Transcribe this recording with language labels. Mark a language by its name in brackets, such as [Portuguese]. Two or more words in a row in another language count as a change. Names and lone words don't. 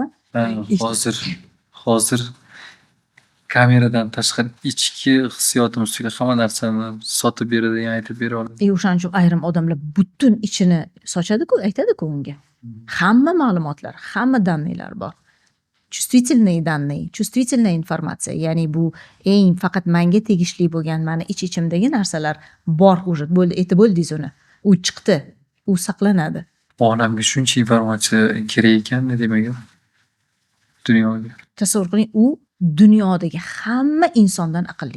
[Uzbek] Hozir kameradan tashqari ichki hissiyotim ustiga hamma narsani sotib beradigan aytib bera oladi. O'shaning uchun ayrim odamlar butun ichini sochadi-ku, aytadi-ku unga. Hamma ma'lumotlar, hamma daniylar bor. [Russian] Чувствительные данные, чувствительная [Uzbek] informatsiya, ya'ni bu eng faqat menga tegishli bo'lgan, meni ich-ichimdagi narsalar bor уже, bo'ldi, aytib bo'ldingiz uni. U chiqdi, u saqlanadi. Onamga shuncha informatsiya kerak ekan, demak, dunyoga. Tasavvur qiling, u dunyodagi hamma insondan aqlli.